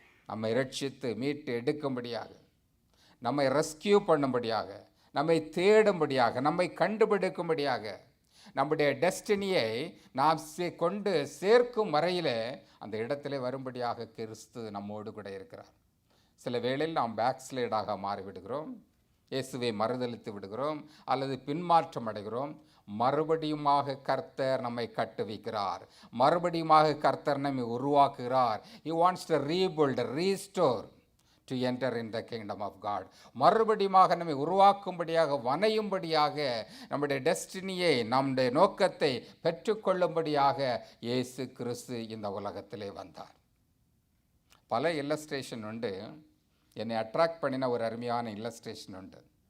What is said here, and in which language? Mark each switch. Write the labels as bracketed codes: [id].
[ta] நம்மை ரட்சித்து மீட்டு எடுக்கும்படியாக, நம்மை ரெஸ்கியூ பண்ணும்படியாக, நம்மை தேடும்படியாக, நம்மை கண்டுபிடிக்கும்படியாக, நம்முடைய டெஸ்டினியை நாம் கொண்டு சேர்க்கும் வரையில் அந்த இடத்திலே வரும்படியாக கிறிஸ்து நம்மோடு கூட இருக்கிறார். சில வேளையில் நாம் பேக்ஸ்லைடாக மாறிவிடுகிறோம், இயேசுவை மறுதலித்து விடுகிறோம், அல்லது பின்மாற்றம் அடைகிறோம். மறுபடியுமாக கர்த்தர் நம்மை கட்டுவிக்கிறார். மறுபடியுமாக கர்த்தர் நம்மை உருவாக்குகிறார். [en] He wants to rebuild, restore to enter in the kingdom of God. [ta] மறுபடியுமாக நம்மை உருவாக்கும்படியாக, வணையும்படியாக, நம்முடைய டெஸ்டினியை, நம்முடைய நோக்கத்தை பெற்றுக்கொள்ளும்படியாக இயேசு கிறிஸ்து இந்த உலகத்திலே வந்தார். பல இல்லஸ்ட்ரேஷன் உண்டு. என்னை அட்ராக்ட் பண்ணின ஒரு அருமையான இல்லஸ்ட்ரேஷன் உண்டு.